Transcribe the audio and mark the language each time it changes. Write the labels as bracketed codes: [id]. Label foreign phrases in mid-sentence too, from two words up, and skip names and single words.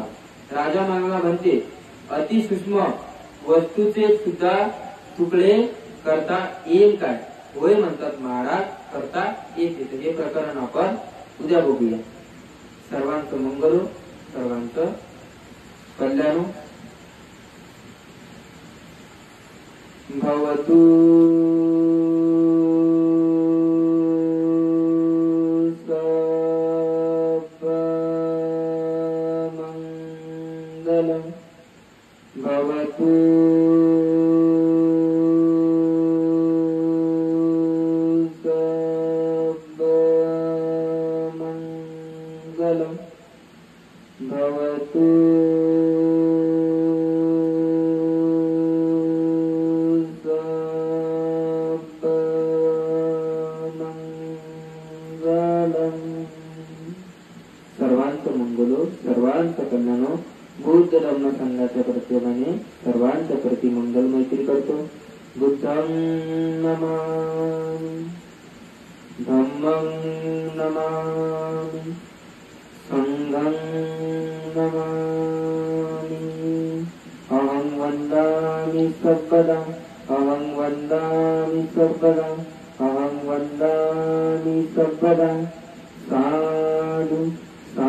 [mr] राजा मानला म्हणते अतिसूक्ष्म वस्तूचे सुद्धा तुकडे करता येईल काय? होय म्हणतात महाराज, करता येते. हे प्रकरण आपण उद्या बघूया. सर्वांचं मंगल, सर्वांचं कल्याण भवतु. [sa] भवतु सर्वमङ्गलं भवतु सर्वमङ्गलं. [mr] सर्वांचं मंगलो, सर्वांचं कल्याणो. बुद्ध धम्म संघाच्या प्रतिमाने सर्वांच्या प्रति मंगल मैत्री करतो. [pi] बुद्धं नमामि, धम्मं नमामि, संघं नमामि. अहं वन्दामि सर्वदा, अहं वन्दामि सर्वदा, अहं वन्दामि सर्वदा. साधु